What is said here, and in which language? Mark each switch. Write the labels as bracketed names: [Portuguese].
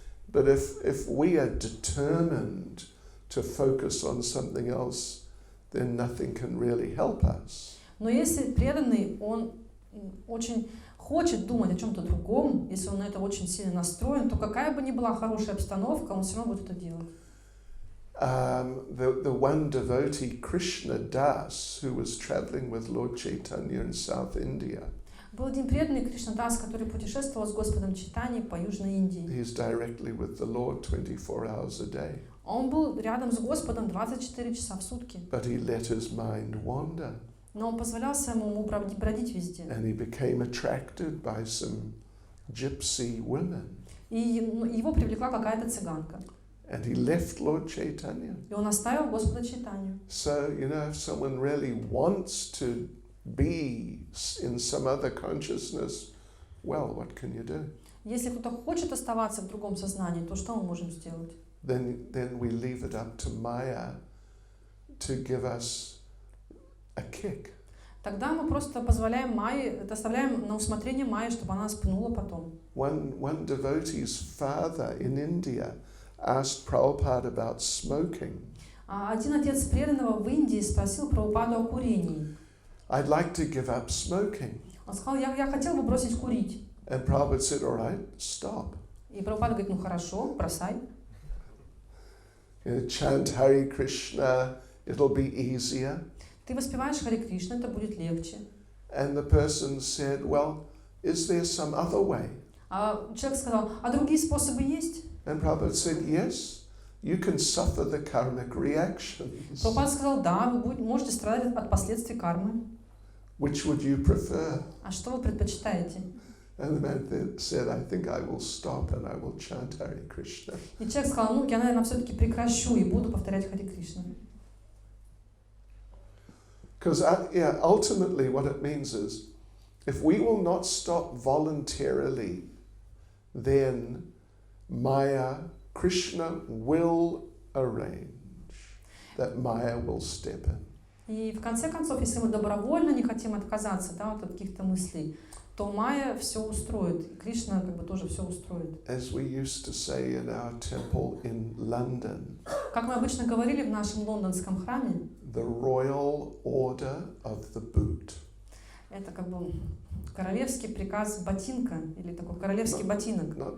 [English] But if we are determined to focus on something else, then nothing can really help us. [Russian] Но если преданный, он очень хочет думать о чем-то другом, если он на это очень сильно настроен, то какая бы ни была хорошая обстановка, он все равно будет это делать. [English] The one devotee, Krishna Das, who was traveling with Lord Chaitanya in South India, [Russian] Был один преданный Кришнадас, который путешествовал с Господом Чайтаньей по Южной Индии. [English] he's directly with the Lord 24 hours a day. [Russian] Он был рядом с Господом 24 часа в сутки, [English] But he let his mind wander, [Russian] но он позволял своему уму бродить везде. [English] and he became attracted by some gypsy women. [Russian] И его привлекла какая-то цыганка. [English] And he left Lord Chaitanya. [Russian] И он оставил Господа Чайтанью. [English] So, if someone really wants to be in some other consciousness, well, what can you do? [Russian] Если кто-то хочет оставаться в другом сознании, то что мы можем сделать? [English] Then we leave it up to Maya to give us a kick. [Russian] Тогда мы просто позволяем Майе, оставляем на усмотрение Майи, чтобы она нас пнула потом. [English] One devotee's father in India asked Prabhupada about smoking. [Russian] Один отец преданного в Индии спросил Прабхупаду о курении. [English] I'd like to give up smoking. [Russian] Он сказал, я хотел бы бросить курить. [English] And Prabhupada said, all right, stop. [Russian] И Прабхупада говорит, ну хорошо, бросай. [English] Chant Hare Krishna, it'll be easier. [Russian] Ты воспеваешь Харе Кришна, это будет легче. [English] And the person said, well, is there some other way? [Russian] А человек сказал, а другие способы есть? [English] And Prabhupada said, yes, you can suffer the karmic reactions. [Russian] Прабхупада сказал, да, вы можете страдать от последствий кармы. [English] Which would you prefer? [Russian] А что вы предпочитаете? [English] And the man said, I think I will stop and I will chant Hare Krishna. [Russian] И человек сказал, ну, я, наверное, все-таки прекращу и буду повторять Харе Кришна. [English] Because ultimately what it means is, if we will not stop voluntarily, then Maya, Krishna will arrange that Maya will step in. [Russian] И в конце концов, если мы добровольно не хотим отказаться, да, вот от каких-то мыслей, то Майя все устроит, и Кришна как бы тоже все устроит. [English] As we used to say in our temple in London, [Russian] Как мы обычно говорили в нашем лондонском храме, [English] the royal order of the boot. [Russian] это как бы королевский приказ ботинка, или такой королевский ботинок.